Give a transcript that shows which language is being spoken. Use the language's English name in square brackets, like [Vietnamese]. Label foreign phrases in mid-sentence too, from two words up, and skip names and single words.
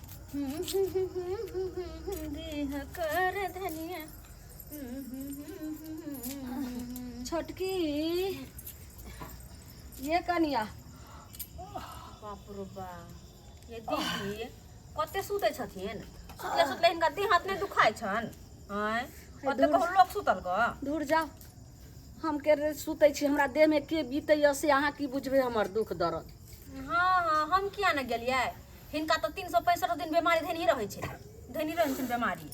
[Maithili] देह कर धनिया छोटकी ये कनिया बाप रे बा ये दीदी कते सुते छथिन सुतले सुतले इनका देह हाथ नहीं दुखाय छन हैं कते कहू लोग सुतल ग दूर जाओ हम के सुते छी हमरा देह में के बीतै से अहाँ की बुझबे हमर दुख दर्द। हाँ हम किया न गेलियै हिनका तो 365 दिन बीमारी धनी रहै छै धनी रहै छै बीमारी।